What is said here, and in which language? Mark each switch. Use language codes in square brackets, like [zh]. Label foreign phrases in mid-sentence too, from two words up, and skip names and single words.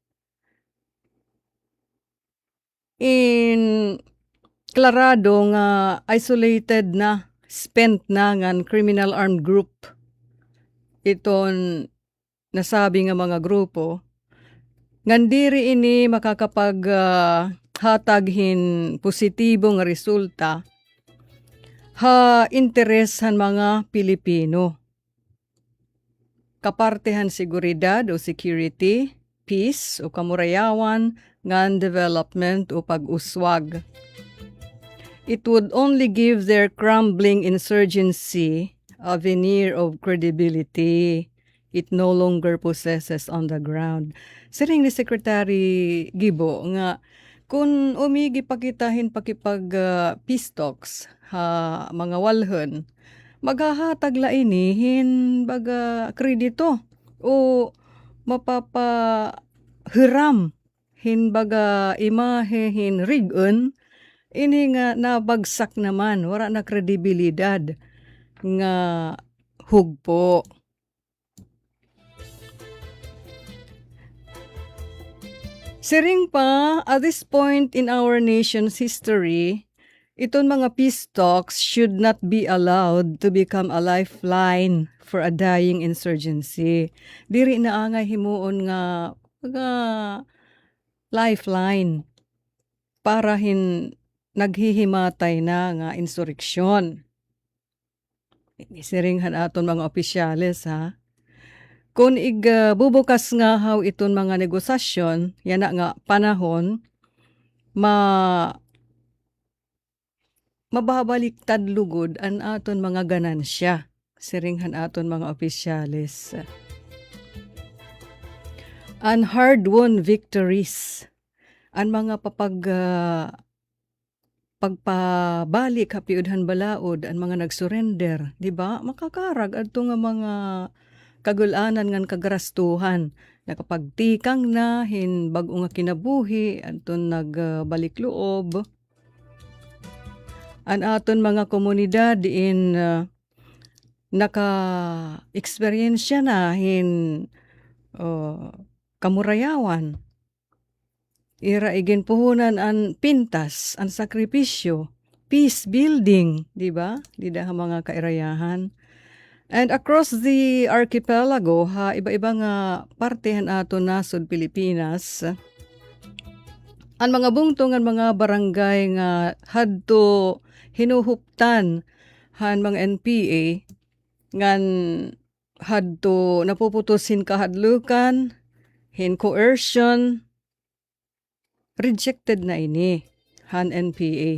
[war] in klarado nga isolated na, spent na ngan criminal armed group iton nasabi nga mga grupo, ngan diri ini makakapag hataghin positibo nga resulta ha interes han mga Pilipino. Kapartehan seguridad o security, peace o kamurayawan, ngan development o pag-uswag. [en] It would only give their crumbling insurgency a veneer of credibility it no longer possesses on the ground. [war] Siring ni Secretary Gibo nga kung umigi pakitahin pakipag [en] peace talks [war] ha mga walhon, maghahatag la inihin baga kredito o mapapahiram hin baga imahe hin rigon ini nga nabagsak naman, wala na kredibilidad nga hugpo. Siring pa, [en] at this point in our nation's history, [war] iton mga [en] peace talks should not be allowed to become a lifeline for a dying insurgency. [war] Diri na angay himuon nga lifeline para naghihimatay na nga insurreksyon. Isiringhan aton mga opisyales ha. Kung bubukas nga haw iton mga negosasyon, yan na nga panahon, mababaliktad lugod an aton mga ganansya, siringhan aton mga opisyalis. [en] An hard-won victories, [war] an mga pagpabalik hapiudhan balaod, an mga nagsurrender, di ba? Makakarag adto nga mga kagulanan ngan kagarastuhan, nakapagtikang na hin bag-o nga kinabuhi anton nagbalik loob. An aton mga komunidad in naka-eksperyensya na hin kamurayawan. Ira igin puhunan an pintas, an sakripisyo, [en] peace building, [war] di ba? Di da mga kairayahan. [en] And across the archipelago, [war] iba-iba nga partehan ato nasod Pilipinas, ang mga bungtong ang mga barangay nga hadto hinuhuptan han mga NPA ngan hadto napuputusin kahadlukan, hin coercion, rejected na ini han NPA.